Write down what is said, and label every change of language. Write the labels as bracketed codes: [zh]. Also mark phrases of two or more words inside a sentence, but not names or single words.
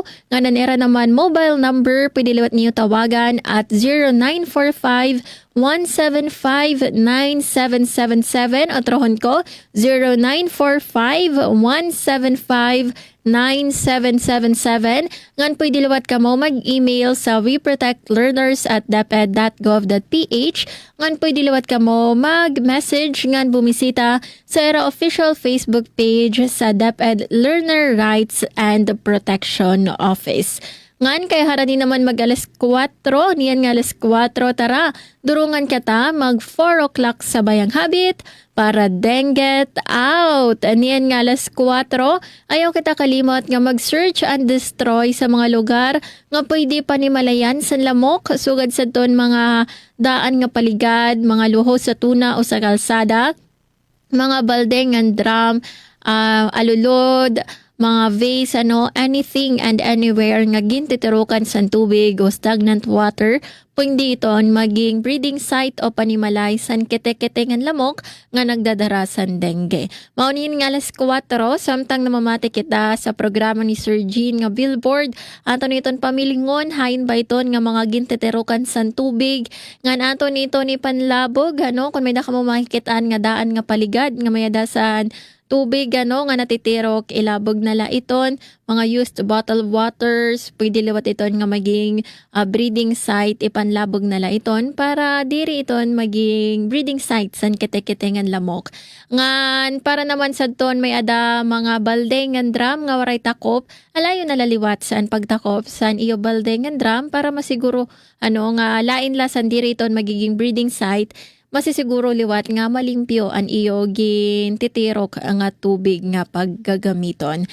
[war] Nga nanera naman mobile number, pwede liwat niyo tawagan at 0945-175-9777 at rohon ko 0945-175-9777. Ngan pwede liwat ka mo mag-email sa weprotectlearners@deped.gov.ph. Ngan pwede liwat ka mo mag-message ngan bumisita sa era [en] official Facebook page [war] sa DepEd Learner Rights and Protection Office. Ngan kay harani naman mag alas 4, niyan nga alas 4, tara, durungan kita mag 4 o'clock sa Bayang Habit para denget out. Niyan nga alas 4, ayaw kita kalimot nga mag- [en] search and destroy [war] sa mga lugar nga pwede panimalayan sa lamok, sugad sa ton mga daan nga paligad, mga luho sa tuna o sa kalsada, mga baldeng and drum, alulod, mga vase, [en] anything and anywhere [war] nga gintitirukan sa tubig o [en] stagnant water, [war] pwede iton maging [en] breeding site [war] o panimalay san kete-ketengan lamok nga nagdadara san dengue. Maunin nga alas 4, samtang namamati kita sa programa ni Sir Jean nga Billboard, ato niton pamilingon, hain ba iton nga mga gintitirukan san tubig, nga ato nito ni panlabog, kung may naka mo makikitaan nga daan nga paligad, nga mayadasan tubig nga natitirok, ilabog nala iton, mga [en] used bottled waters, [war] pwede liwat iton nga maging [en] breeding site, [war] ipanlabog nala iton para diri iton maging [en] breeding site [war] san kete-ketengan lamok. Ngan para naman sa ton may ada mga baldengan drum nga waray takop, alayo nalaliwat saan pagtakop san iyo baldengan drum para masiguro nga lain la san diri iton magiging [en] breeding site, [war] masisiguro liwat nga malimpyo ang iyo gintitirok nga tubig nga paggagamiton.